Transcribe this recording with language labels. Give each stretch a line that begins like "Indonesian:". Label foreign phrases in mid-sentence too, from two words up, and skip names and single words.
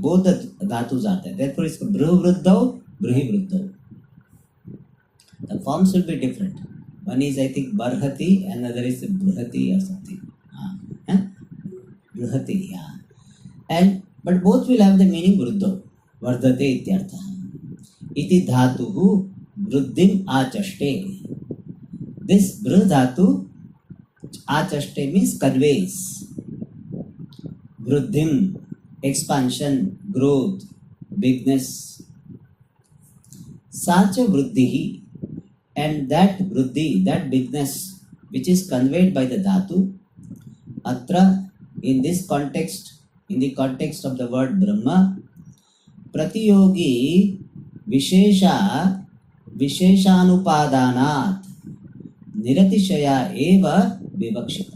English: Both the dhatus are there. Therefore it's Bruh Vruddho, Bruhi Vruddho. The forms will be different. One is I think Barhati, another is Bruhati or something. Bruhati, yeah. And but both will have the meaning Vruddho.
Sanskrit: Vardhate ityartha. Iti dhatuhu Vruddhim achaste.
English: This Bruh dhatu achaste means conveys. Vruddhim, expansion, growth, bigness. Sacha Vruddhihi, and that Vruddhi, that bigness which is conveyed by the dhatu, atra, in this context, in the context of the word Brahma,
Sanskrit: Pratiyogi Visheshanupadanat Niratishaya eva vivakshita.